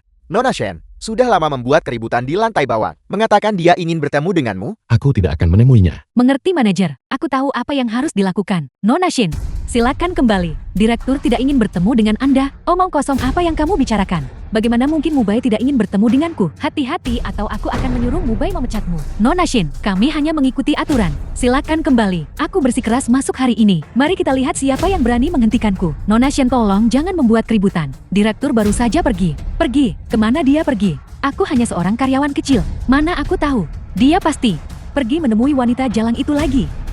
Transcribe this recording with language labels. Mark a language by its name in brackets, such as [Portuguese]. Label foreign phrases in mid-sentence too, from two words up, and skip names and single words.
[Indonesian] Nona Shen sudah lama membuat keributan di lantai bawah, mengatakan dia ingin bertemu denganmu. Aku tidak akan menemuinya. mengerti manajer. Aku tahu apa yang harus dilakukan. Nona Shin, silakan kembali. Direktur tidak ingin bertemu dengan Anda. Omong kosong apa yang kamu bicarakan? Bagaimana mungkin Mubai tidak ingin bertemu denganku? Hati-hati atau aku akan menyuruh Mubai memecatmu. Nona Shin, kami hanya mengikuti aturan. Silakan kembali. Aku bersikeras masuk hari ini. Mari kita lihat siapa yang berani menghentikanku. Nona Shin, tolong jangan membuat keributan. Direktur baru saja pergi. Pergi? Kemana dia pergi? Aku hanya seorang karyawan kecil. Mana aku tahu? Dia pasti pergi menemui wanita jalang itu lagi.